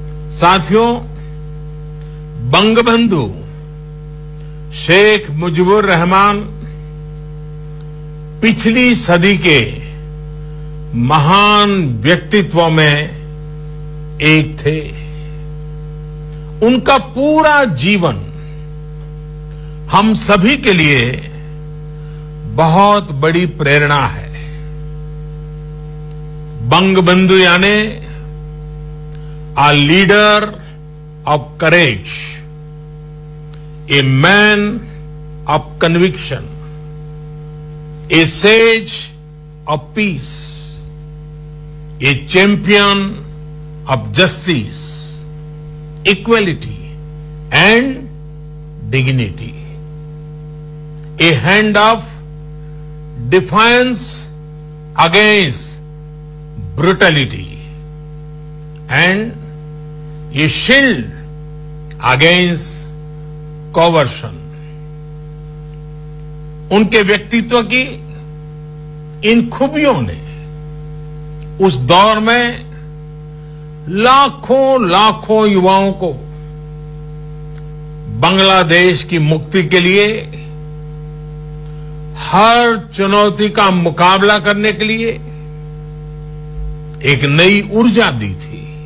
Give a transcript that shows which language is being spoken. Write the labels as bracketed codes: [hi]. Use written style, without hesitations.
[hi] साथियों, बंगबंधु शेख मुजीबुर रहमान पिछली सदी के महान व्यक्तित्वों में एक थे। उनका पूरा जीवन हम सभी के लिए बहुत बड़ी प्रेरणा है। [en] Bangabandhu [hi] यानी [en] a leader of courage, a man of conviction, a sage of peace, a champion of justice, equality and dignity, a hand of defiance against brutality and a shield against coercion। [hi] उनके व्यक्तित्व की इन खूबियों ने उस दौर में लाखों लाखों युवाओं को बांग्लादेश की मुक्ति के लिए हर चुनौती का मुकाबला करने के लिए एक नई ऊर्जा दी थी।